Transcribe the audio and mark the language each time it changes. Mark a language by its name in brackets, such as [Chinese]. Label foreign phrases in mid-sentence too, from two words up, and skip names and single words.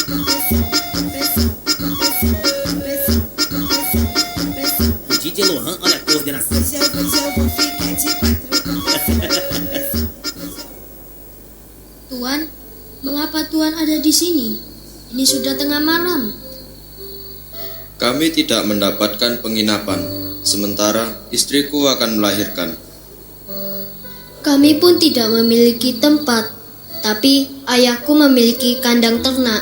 [Portuguese] DJ Lohan, olha a coordenação. Hoje eu vou ficar de quatro. [Indonesian] Tuan, mengapa Tuan ada di sini? Ini sudah tengah malam. Kami tidak mendapatkan penginapan, sementara istriku akan melahirkan. Kami pun tidak memiliki tempat, tapi ayahku memiliki kandang ternak.